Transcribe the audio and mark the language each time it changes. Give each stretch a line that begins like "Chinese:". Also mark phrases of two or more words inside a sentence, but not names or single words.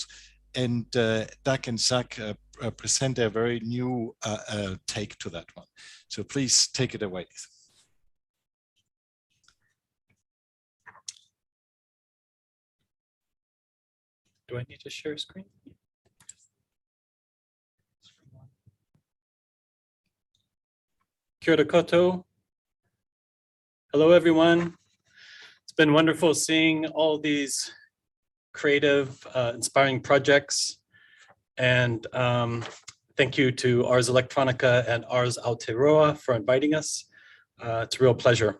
English: And Doug and Zach present a very new take to that one. So please take it away. Do I need to share screen?
Māori: Kia ora koutou.
English: Hello, everyone. It's been wonderful seeing all these creative, inspiring projects. And thank you to Ars Electronica and Ars Aotearoa for inviting us. It's a real pleasure.